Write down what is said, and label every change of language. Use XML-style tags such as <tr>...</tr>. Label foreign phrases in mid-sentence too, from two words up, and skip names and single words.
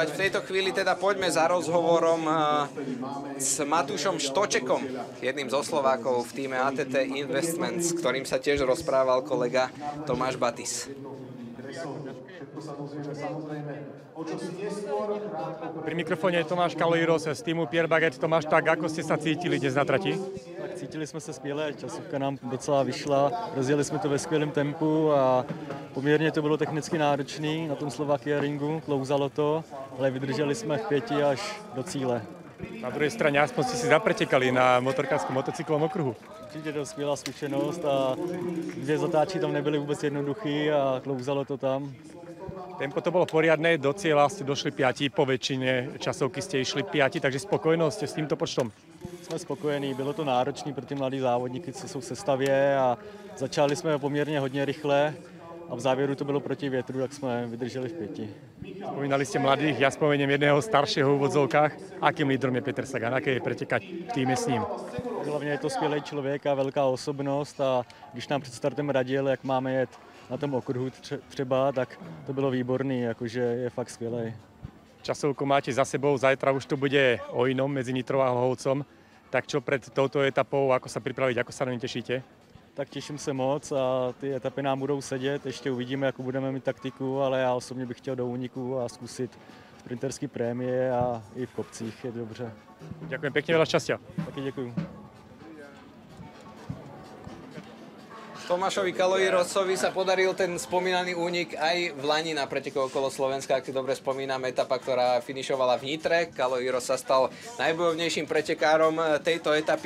<sk>V tejto chvíli teda poďme za rozhovorom s Matúšom Štočekom, jedným zo Slovákov v týme ATT Investments, s ktorým sa tiež rozprával kolega Tomáš Batis. Pri mikrofóne je Tomáš Kalojros z týmu Pierre Baguette. Tomáš, tak ako ste sa cítili dnes na trati?</sk> <cs>Tak cítili jsme se skvěle, časovka nám docela vyšla, rozjeli jsme to ve skvělém tempu a poměrně to bylo technicky náročný na tom Slovakia ringu, klouzalo to, ale vydrželi jsme v 5 až do cíle.</cs> <sk>Na druhej strane aspoň ste si zapretekali na motorkárskom motocyklovom okruhu.</sk> <cs>Určitě to skvělá zkušenost a 2 zatáčky tam nebyly vůbec jednoduchý a klouzalo to tam.</cs> <sk>Tempo to bolo poriadne, do cieľa ste došli 5, po väčšine časovky ste išli 5, takže spokojnosť s týmto počtom?</sk> <cs>Jsme spokojení, bylo to náročné pro ty mladí závodníky, co jsou v sestavě a začali jsme poměrně hodně rychle a v závěru to bylo proti větru, tak jsme vydrželi v 5.</cs> <sk>Spomínali ste mladých, ja spomeniem jedného staršieho v úvodzovkách. Akým lídrom je Peter Sagan? Aké je pretekať v týme s ním?</sk> <cs>Hlavně je to skvělý člověk a velká osobnost a když nám před startem radil, jak máme jet na tom okruhu třeba, tak to bylo výborný, jakože je fakt skvělej.</cs> <sk>Časovku máte za sebou, zajtra už to bude o inom medzi Nitrou a Hlohovcom. Tak čo pred touto etapou, ako sa pripraviť, ako sa na ňu tešíte?</sk> <cs>Tak těším se moc a ty etapy nám budou sedět, ještě uvidíme, jakou budeme mít taktiku, ale já osobně bych chtěl do úniku a zkusit sprinterský prémie a i v kopcích je dobře.</cs> <sk>Ďakujem pekne, veľa šťastia.</sk> <cs>Taky děkuju.</cs> <sk>Tomášovi Kaloirosovi sa podaril ten spomínaný únik aj v Lani na preteku okolo Slovenska, ak si dobre spomínam, etapa, ktorá finišovala v Nitre. Kaloiros sa stal najbojovnejším pretekárom tejto etapy.</sk>